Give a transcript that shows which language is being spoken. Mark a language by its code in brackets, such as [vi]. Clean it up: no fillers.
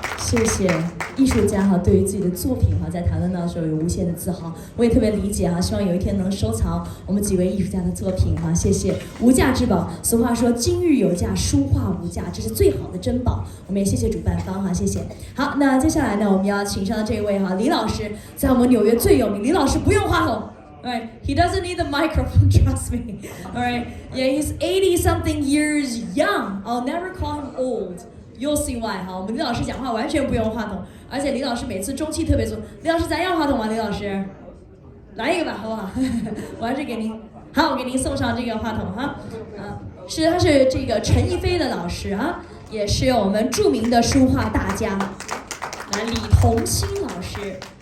[zh] 谢谢艺术家哈，对于自己的作品哈，在谈论到的时候有无限的自豪，我也特别理解哈，希望有一天能收藏我们几位艺术家的作品哈，谢谢，无价之宝。俗话说金玉有价，书画无价，这是最好的珍宝。我们也谢谢主办方哈，谢谢。好，那接下来呢，我们要请上的这位哈，李老师，在我们纽约最有名。李老师不用话筒。 [en] Alright, he doesn't need the microphone, trust me. Alright, yeah, he's 80-something years young. I'll never call him old.You'll see why [zh] 哈，我们李老师讲话完全不用话筒，而且李老师每次中气特别足。李老师，咱要话筒吗？李老师，来一个吧，好不好？我还是给您，好，我给您送上这个话筒哈。他是这个陈一飞的老师啊，也是我们著名的书画大家，李同兴老师。